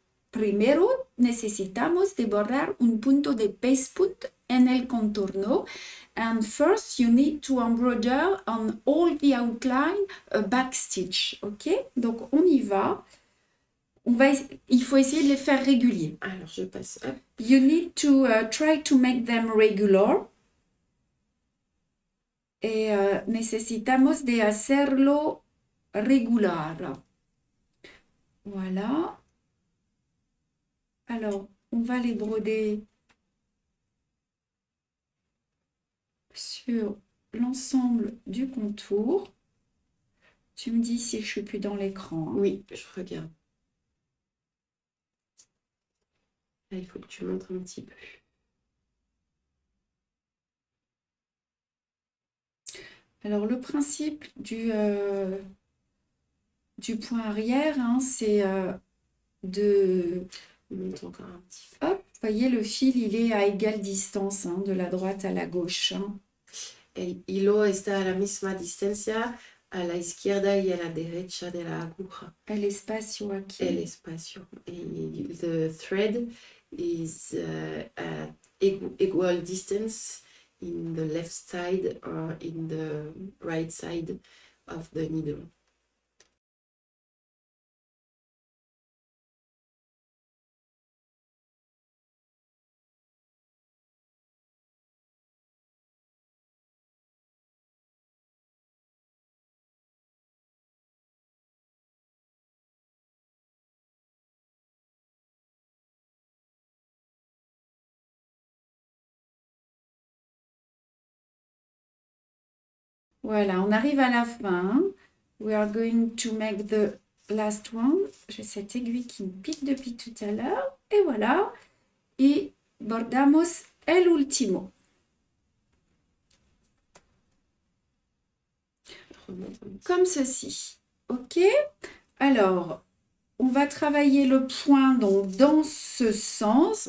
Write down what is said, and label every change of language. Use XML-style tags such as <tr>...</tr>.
<es>Primero necesitamos de bordar un punto de pespunt en el contorno.</es> <en>And first you need to embroider on all the outline a back stitch.</en> <fr>Ok? Donc on y va. Il faut essayer de les faire réguliers. Alors je passe. Hop.</fr> <en>You need to try to make them regular.</en> <es>Et necesitamos de hacerlo regular.</es> <fr>Voilà. Alors, on va les broder sur l'ensemble du contour. Tu me dis si je suis plus dans l'écran. Oui, je regarde. Là, il faut que tu montres un petit peu. Alors, le principe du point arrière, hein, c'est de... Montre encore un petit peu. Hop, vous voyez, le fil, il est à égale distance, hein, de la droite à la gauche. Hein.</fr> <es>El hilo está a la misma distancia a la izquierda y a la derecha de la aguja. El espacio aquí. El espacio.</es> <en>The thread is at equal distance in the left side or in the right side of the needle.</en> <fr>Voilà, on arrive à la fin.</fr> <en>We are going to make the last one.</en> <fr>J'ai cette aiguille qui me pique depuis tout à l'heure. Et voilà.</fr> <es>Et bordamos el último.</es> <fr>Comme ceci. Ok? Alors, on va travailler le point donc, dans ce sens.</fr>